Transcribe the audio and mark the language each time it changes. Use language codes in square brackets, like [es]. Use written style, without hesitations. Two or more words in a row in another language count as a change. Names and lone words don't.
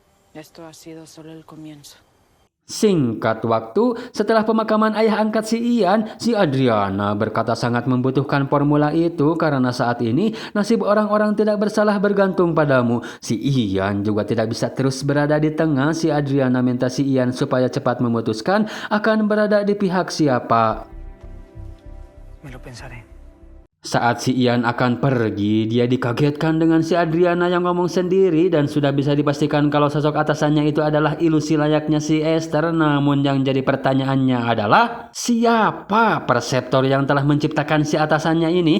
[es] Esto ha sido solo el comienzo. [id] Singkat waktu, setelah pemakaman ayah angkat si Ian, si Adriana berkata sangat membutuhkan formula itu karena saat ini nasib orang-orang tidak bersalah bergantung padamu. Si Ian juga tidak bisa terus berada di tengah. Si Adriana minta si Ian supaya cepat memutuskan akan berada di pihak siapa. [es] Me lo pensaré. [id] Saat si Ian akan pergi, dia dikagetkan dengan si Adriana yang ngomong sendiri dan sudah bisa dipastikan kalau sosok atasannya itu adalah ilusi layaknya si Esther. Namun yang jadi pertanyaannya adalah, siapa perseptor yang telah menciptakan si atasannya ini?